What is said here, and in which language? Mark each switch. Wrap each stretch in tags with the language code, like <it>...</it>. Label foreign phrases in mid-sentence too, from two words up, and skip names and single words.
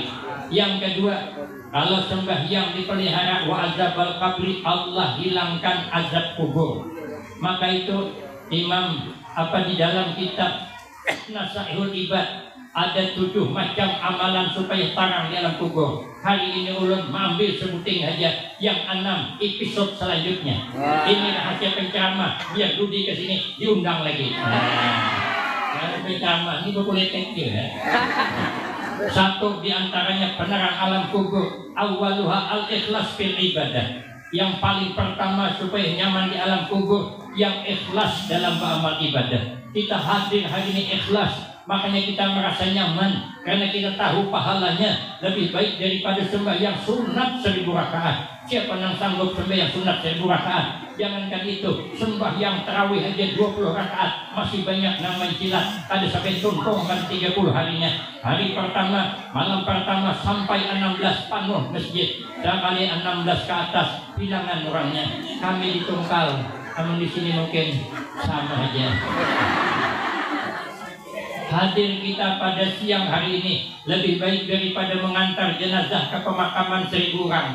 <id>Yang kedua, kalau sembahyang dipelihara</id> <ar>wa azabal qabri,</ar> <id>Allah hilangkan azab kubur. Maka itu Imam di dalam kitab Nasaihul Ibad ada 7 macam amalan supaya tarang di alam kubur.</id> <bjn>Hari ini ulun mengambil sebuting aja yang 6 episode selanjutnya.</bjn> <id>Ini rahasia penceramah. Biar Dudi ke sini diundang lagi. Kalau penceramah ini boleh kecil ya. Satu diantaranya penerang alam kubur,</id> <ar>awaluha al-ikhlas fil ibadah.</ar> <id>Yang paling pertama supaya nyaman di alam kubur, yang ikhlas dalam beramal ibadah. Kita hadir hari ini ikhlas, makanya kita merasa nyaman karena kita tahu pahalanya lebih baik daripada sembahyang sunat 1000 rakaat. Siapa yang sanggup sembahyang sunat 1000 rakaat? Jangankan itu, sembahyang tarawih aja 20 rakaat masih banyak nama cilat.</id> <bjn>Ada sampai tuntung kan 30 harinya.</bjn> <id>Hari pertama, malam pertama sampai 16 penuh masjid. Sekali 16 ke atas bilangan orangnya. Kami ditungkal, namun di sini mungkin sama aja. Hadir kita pada siang hari ini lebih baik daripada mengantar jenazah ke pemakaman 1000 orang.</id>